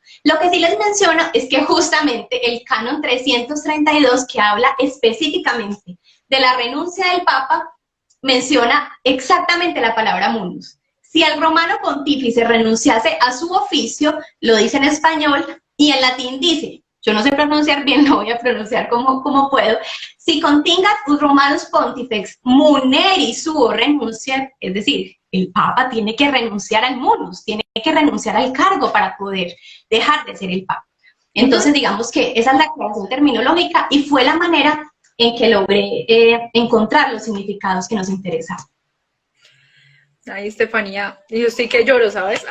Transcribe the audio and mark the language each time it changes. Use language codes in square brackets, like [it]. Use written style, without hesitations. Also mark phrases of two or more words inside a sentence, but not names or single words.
[es] Lo que sí les menciono es que justamente el canon 332, que habla específicamente de la renuncia del Papa, menciona exactamente la palabra munus. Si el romano pontífice renunciase a su oficio, lo dice en español, y en latín dice, yo no sé pronunciar bien, lo voy a pronunciar como puedo, [la] si contingat ut romanus pontifex muneri suo renunciat, [es] es decir, el Papa tiene que renunciar al munus, tiene que renunciar al cargo para poder dejar de ser el Papa. Entonces, digamos que esa es la aclaración terminológica y fue la manera en que logré encontrar los significados que nos interesaban. Ay, Estefanía, yo sí que lloro, ¿sabes?